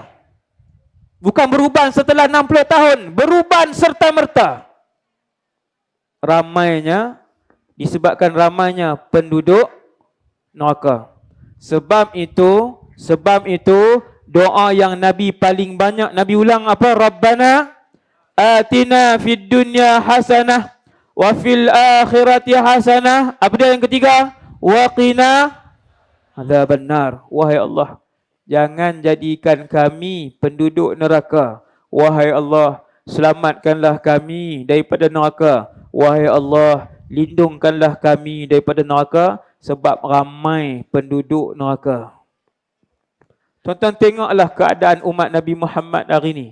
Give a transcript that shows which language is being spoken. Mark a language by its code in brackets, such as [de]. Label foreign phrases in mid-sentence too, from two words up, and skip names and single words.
[ms] Bukan beruban setelah 60 tahun, beruban serta merta. Ramainya, disebabkan ramainya penduduk neraka. Sebab itu doa yang Nabi paling banyak Nabi ulang apa? [ar] ربنا آتنا في الدنيا حسنة وفي الآخرة حسنة. [ms] Apa dia yang ketiga? [ar] وقنا عذاب النار. [ms] Wahai Allah, jangan jadikan kami penduduk neraka. Wahai Allah, selamatkanlah kami daripada neraka. Wahai Allah, lindungkanlah kami daripada neraka, sebab ramai penduduk neraka. Tuan-tuan, tengoklah keadaan umat Nabi Muhammad hari ini.